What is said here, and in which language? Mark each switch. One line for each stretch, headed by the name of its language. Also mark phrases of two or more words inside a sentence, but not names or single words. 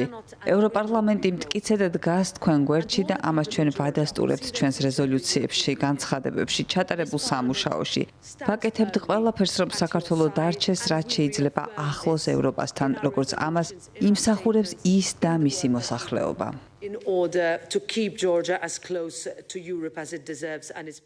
Georgian: ევროპარლამენტი მტკიცედ დგას თქვენ გვერდში და ამას ჩვენ ვადასტურებთ ჩვენს რეზოლუციებში, განცხადებებში, ჩატარებულ სამუშაოში. ვაკეთებთ ყველაფერს, რომ საქართველო დარჩეს, რაც შეიძლება ახლოს ევროპასთან, როგორც ამას იმსახურებს ის და მისი მოსახლეობა.
English: in order to keep Georgia as close to Europe as it deserves and is